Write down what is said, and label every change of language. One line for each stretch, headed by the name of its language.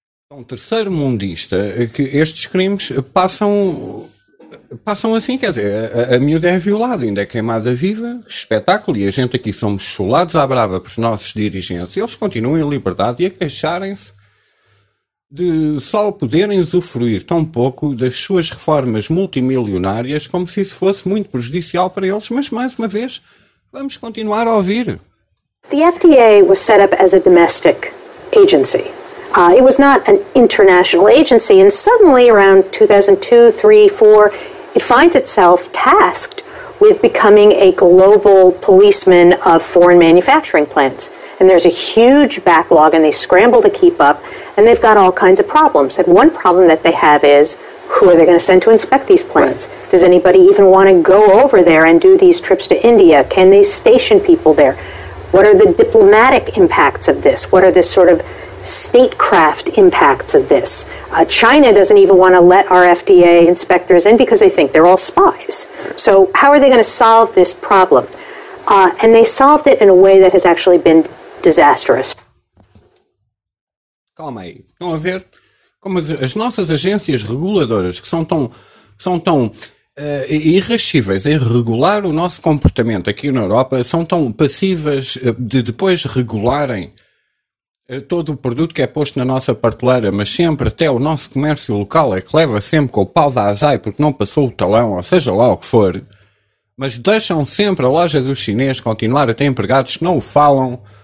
Portuguese: Um terceiro mundista, que estes crimes passam assim, quer dizer, a miúda é violada, ainda é queimada viva, espetáculo, e a gente aqui somos chulados à brava pelos nossos dirigentes, e eles continuam em liberdade e a queixarem-se de só poderem usufruir tão pouco das suas reformas multimilionárias como se isso fosse muito prejudicial para eles. Mas, mais uma vez, vamos continuar a ouvir.
English: The FDA was set up as a domestic agency. It was not an international agency. And suddenly, around 2002, 3, 4, it finds itself tasked with becoming a global policeman of foreign manufacturing plants. And there's a huge backlog, and they scramble to keep up, and they've got all kinds of problems. And one problem that they have is, who are they going to send to inspect these plants? Right. Does anybody even want to go over there and do these trips to India? Can they station people there? What are the diplomatic impacts of this? What are the sort of statecraft impacts of this? China doesn't even want to let our FDA inspectors in because they think they're all spies. So how are they going to solve this problem? And they solved it in a way that has actually been disastrous.
Portuguese: Calma aí, estão a ver como as nossas agências reguladoras, que são tão irrascíveis em regular o nosso comportamento aqui na Europa, são tão passivas de depois regularem todo o produto que é posto na nossa prateleira, mas sempre até o nosso comércio local é que leva sempre com o pau da azai porque não passou o talão, ou seja lá o que for, mas deixam sempre a loja dos chineses continuar a ter empregados que não o falam.